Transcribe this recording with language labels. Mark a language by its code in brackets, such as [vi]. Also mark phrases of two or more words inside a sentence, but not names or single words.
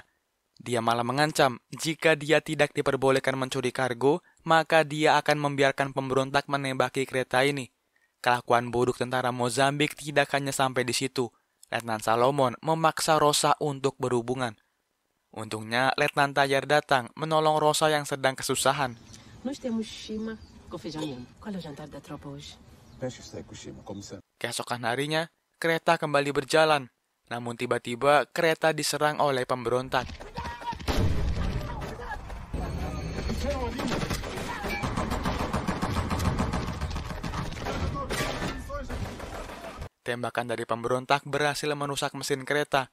[id] Dia malah mengancam, jika dia tidak diperbolehkan mencuri kargo, maka dia akan membiarkan pemberontak menembaki kereta ini. Kelakuan buruk tentara Mozambik tidak hanya sampai di situ. Letnan Salomon memaksa Rosa untuk berhubungan. Untungnya, Letnan Tayar datang menolong Rosa yang sedang kesusahan. [pt] Nós temos shima com feijão mesmo. Qual é o jantar da tropa hoje? Peixe seco, Shima, como sempre. [id] Keesokan harinya, kereta kembali berjalan. Namun tiba-tiba kereta diserang oleh pemberontak. Tembakan dari pemberontak berhasil merusak mesin kereta.